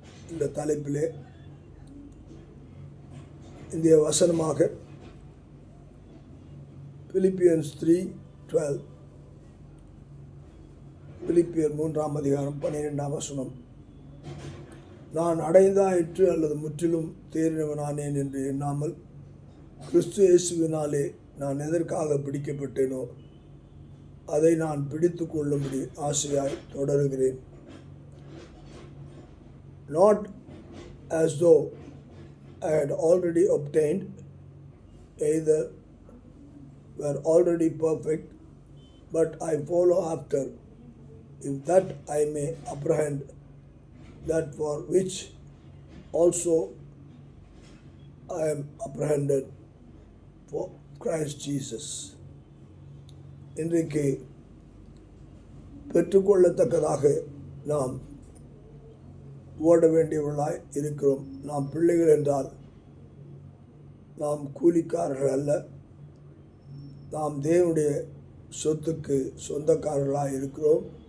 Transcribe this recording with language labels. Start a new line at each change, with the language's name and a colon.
Tamil: இந்த தலைப்பிலே இந்திய வசனமாக பிலிப்பியன்ஸ் 3:12, பிலிப்பியர் 3ஆம் அதிகாரம் 12ஆம் வசனம். நான் அடைந்தாயிற்று அல்லது முற்றிலும் தேறினவனானேன் என்று எண்ணாமல், கிறிஸ்து இயேசுவினாலே நான் எதற்காக பிடிக்கப்பட்டேனோ அதை நான் பிடித்து கொள்ளும்படி ஆசையாய் தொடருகிறேன்.
English: Not as though I had already obtained, either were already perfect, but I follow after, if that I may apprehend that for which also I am apprehended for Christ Jesus.
Tamil: இன்றைக்கு பெற்றுக்கொள்ளத்தக்கதாக நாம் ஓட வேண்டியவர்களாய் இருக்கிறோம். நாம் பிள்ளைகள் என்றால் நாம் கூலிக்காரர்கள் அல்ல. நாம் தேவனுடைய சொத்துக்கு சொந்தக்காரர்களாக இருக்கிறோம்.